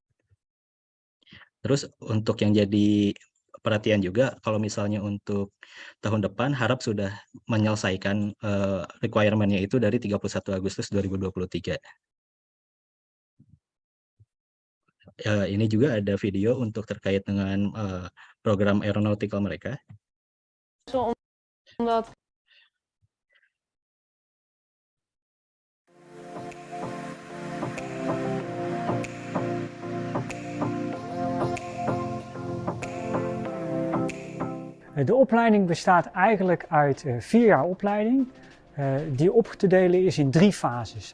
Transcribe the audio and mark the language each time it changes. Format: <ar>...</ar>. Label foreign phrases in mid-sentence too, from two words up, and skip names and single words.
<id>Terus untuk yang jadi perhatian juga, kalau misalnya untuk tahun depan harap sudah menyelesaikan requirement-nya itu dari 31 Agustus 2023. Ini juga ada video untuk terkait dengan program aeronautical mereka.</id> <nl>Omdat De opleiding bestaat eigenlijk uit 4 jaar opleiding, die op te delen is in 3 fases.</nl>